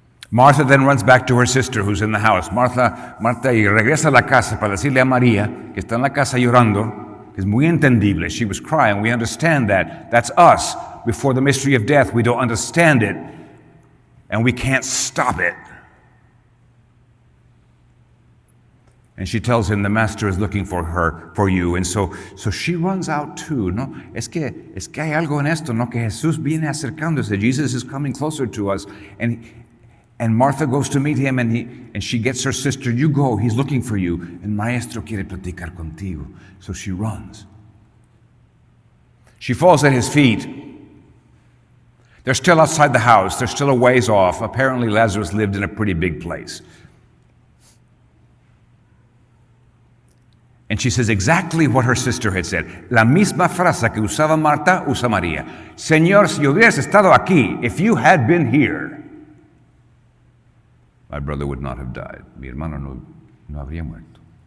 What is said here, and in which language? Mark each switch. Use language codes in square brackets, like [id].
[en] Martha then runs back to her sister who's in the house. [es] Marta y regresa a la casa para decirle a María, que está en la casa llorando, que es muy entendible. [en] She was crying. We understand that. That's us. Before the mystery of death, we don't understand it, and we can't stop it. And she tells him the master is looking for you. And so she runs out too, ¿no? [es] Es que hay algo en esto, ¿no? Que Jesús viene acercándose. [en] Jesus is coming closer to us. And Martha goes to meet him, and she gets her sister, you go, he's looking for you. [es] El maestro quiere platicar contigo. [en] So she runs. She falls at his feet. They're still outside the house. They're still a ways off. Apparently Lazarus lived in a pretty big place. And she says exactly what her sister had said. [es] La misma frase que usaba Marta, usa María. Señor, si hubieras estado aquí, [en] if you had been here, my brother would not have died. [es] Mi hermano no habría muerto.